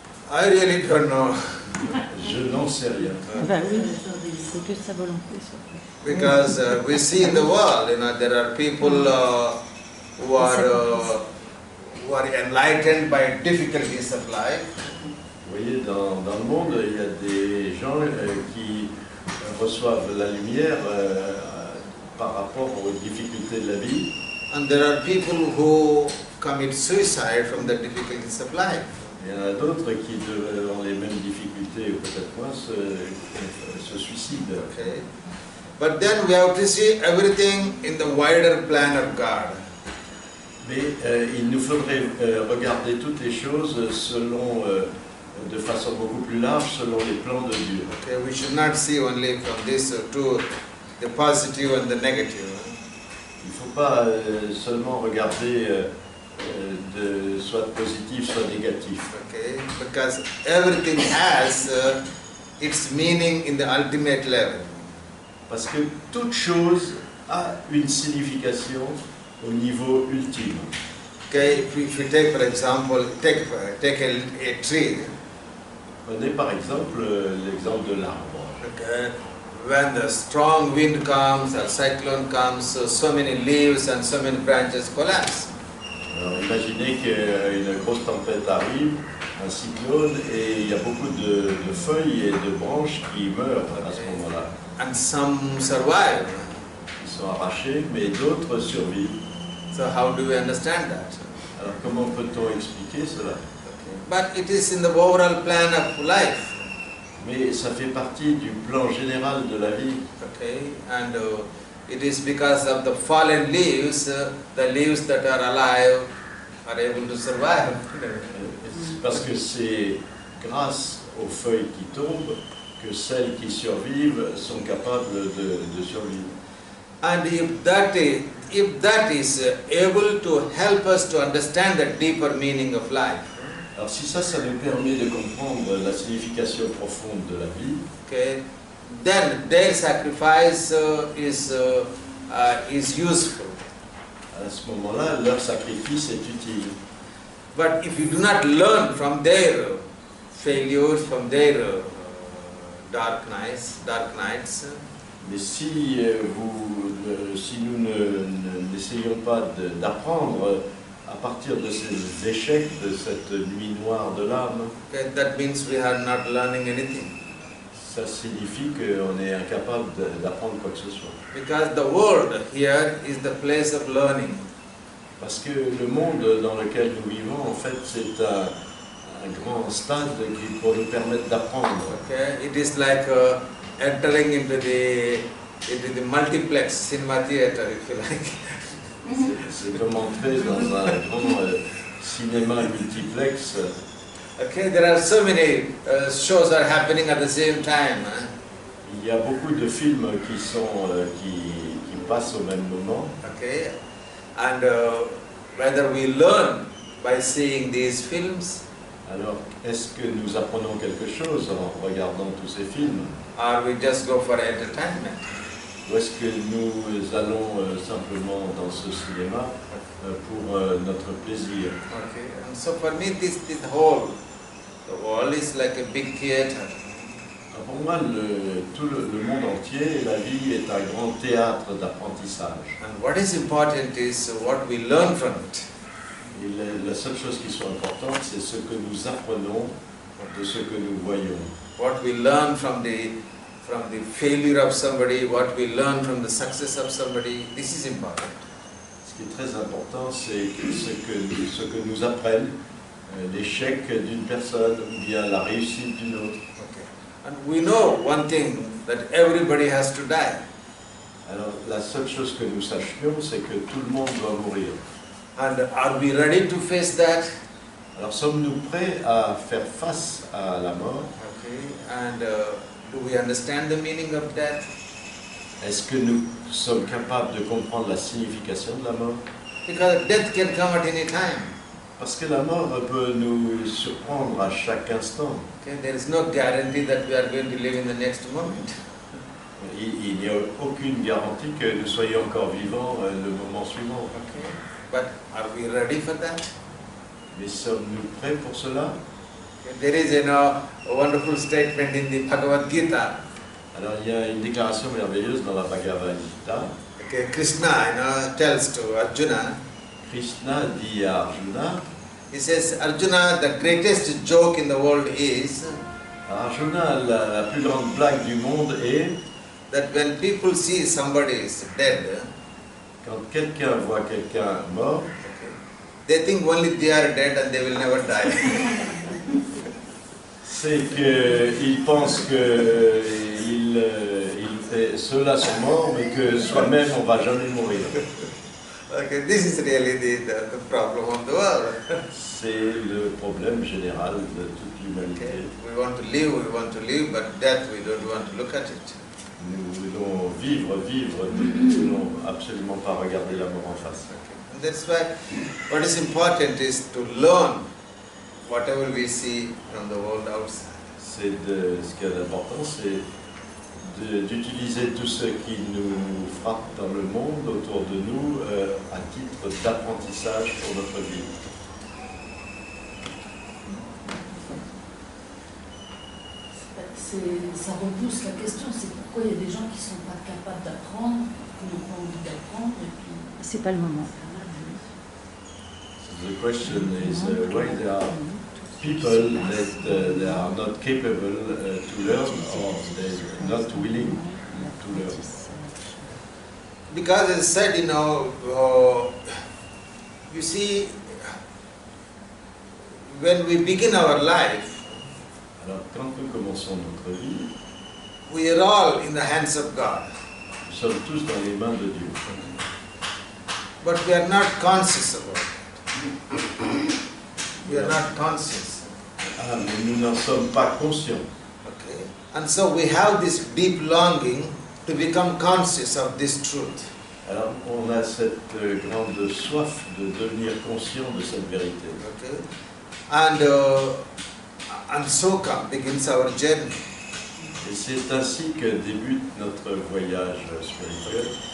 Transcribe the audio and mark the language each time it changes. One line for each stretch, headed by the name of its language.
English: I really don't know.
French: Je n'en sais rien. C'est que sa volonté.
English: Because we see in the world, there are people who are enlightened by difficulties of life.
French: Vous voyez, dans le monde, il y a des gens qui reçoivent la lumière par rapport aux difficultés de la vie.
English: And there are people who commit suicide from the difficulties of life.
French: Il y en a d'autres qui ont les mêmes difficultés, ou peut-être moins, se suicident.
English: Okay. But then we have to see everything in the wider plan of God.
French: Mais il nous faudrait regarder toutes les choses selon, de façon beaucoup plus large, selon les plans de Dieu.
English: Okay, we should not see only from this to the positive and the negative.
French: Il ne faut pas seulement regarder de soit positif, soit négatif.
English: Okay, because everything has its meaning in the ultimate level.
French: Parce que toute chose a une signification au niveau ultime.
English: Okay, if you take for example, take a tree.
French: Prenez par exemple l'exemple de l'arbre.
English: Okay, when the strong wind comes or cyclone comes, so many leaves and so many branches collapse.
French: Alors imaginez qu'une grosse tempête arrive, un cyclone, et il y a beaucoup de feuilles et de branches qui meurent à ce moment-là.
English: And some survive.
French: Ils sont arrachés, mais d'autres survivent.
English: So how do we understand that?
French: Alors comment peut-on expliquer cela?
English: But it is in the overall plan of life.
French: Mais ça fait partie du plan général de la vie.
English: Okay, and it is because of the fallen leaves, the leaves that are alive are able to survive.
French: Parce que c'est grâce aux feuilles qui tombent que celles qui survivent sont capables de survivre.
English: And if that is able to help us to understand the deeper meaning of life,
French: Alors si ça nous permet de comprendre la signification profonde de la vie,
English: okay, then their sacrifice is useful.
French: à ce moment-là, leur sacrifice est utile.
English: But if you do not learn from their failures, from their dark nights,
French: Mais si, si nous n'essayons pas d'apprendre à partir de ces échecs, de cette nuit noire de l'âme,
English: okay, that means we are not learning anything.
French: ça signifie qu'on est incapable d'apprendre quoi que ce soit.
English: Because the world here is the place of learning.
French: Parce que le monde dans lequel nous vivons, en fait, c'est un grand stade qui pour nous permettre d'apprendre.
English: Okay, it is like entering into the multiplex cinema theater, if you like.
French: C'est comme entrer dans un grand cinéma multiplex.
English: Okay, there are so many shows are happening at the same time.
French: Il y a beaucoup de films qui passent au même moment.
English: Okay, and whether we learn by seeing these films,
French: Alors, est-ce que nous apprenons quelque chose en regardant tous ces films?
English: or we just go for entertainment?
French: Ou est-ce que nous allons simplement dans ce cinéma pour notre plaisir?
English: Okay, and so for me, the world is like a big theater.
French: Pour moi, tout le monde entier, la vie est un grand théâtre d'apprentissage.
English: And what is important is what we learn from it.
French: Et la seule chose qui soit importante, c'est ce que nous apprenons de ce que nous voyons.
English: What we learn from the failure of somebody, what we learn from the success of somebody, this is important.
French: Ce qui est très important, c'est ce que nous apprennent l'échec d'une personne ou bien la réussite d'une autre.
English: Okay. And we know one thing, that everybody has to die.
French: Alors, la seule chose que nous sachions, c'est que tout le monde doit mourir.
English: And are we ready to face that?
French: Alors, sommes-nous prêts à faire face à la mort?
English: Okay. And do we understand the meaning of death?
French: Est-ce que nous sommes capables de comprendre la signification de la mort?
English: Because death can come at any time.
French: Parce que la mort peut nous surprendre à chaque instant.
English: Okay. There is no guarantee that we are going to live in the next moment.
French: Il n'y a aucune garantie que nous soyons encore vivants le moment suivant.
English: Okay. But are we ready for that?
French: Mais sommes-nous prêts pour cela?
English: Okay. There is a wonderful statement in the Bhagavad Gita.
French: Alors il y a une déclaration merveilleuse dans la Bhagavad Gita.
English: Okay. Krishna tells to Arjuna.
French: Krishna dit à Arjuna,
English: He says, Arjuna, the greatest joke in the world is
French: Arjuna, la plus grande blague du monde est
English: that when people see somebody is dead,
French: quand quelqu'un voit quelqu'un mort,
English: they think only they are dead and they will never die.
French: c'est qu'ils pensent qu'ils ceux-là sont morts, mais que soi-même on ne va jamais mourir.
English: Okay, this is really the problem of the world.
French: C'est le problème général de toute l'humanité.
English: Okay. We want to live, but death we don't want to look at it.
French: Nous voulons vivre, nous ne voulons absolument pas regarder la mort en face.
English: Okay. And that's why what is important is to learn whatever we see from the world outside.
French: Ce qui est important, c'est d'utiliser tout ce qui nous frappe dans le monde autour de nous à titre d'apprentissage pour notre vie. Ça repousse la question, c'est pourquoi il y a des gens qui ne sont pas capables d'apprendre, qui n'ont pas envie d'apprendre, et puis... C'est pas le moment.
English: So the question is why there are people that they are not capable to learn or they're not willing to learn. Because as I said, you see, when we begin our life,
French: Alors quand nous commençons notre vie,
English: we are all in the hands of God.
French: nous sommes tous dans les mains de Dieu.
English: But we are not conscious about it. We are not conscious.
French: Ah, mais nous n'en sommes pas conscients.
English: Okay? And so we have this deep longing to become conscious of this truth.
French: Alors on a cette grande soif de devenir conscient de cette vérité.
English: Okay? And so begins our journey.
French: Et c'est ainsi que débute notre voyage spirituel.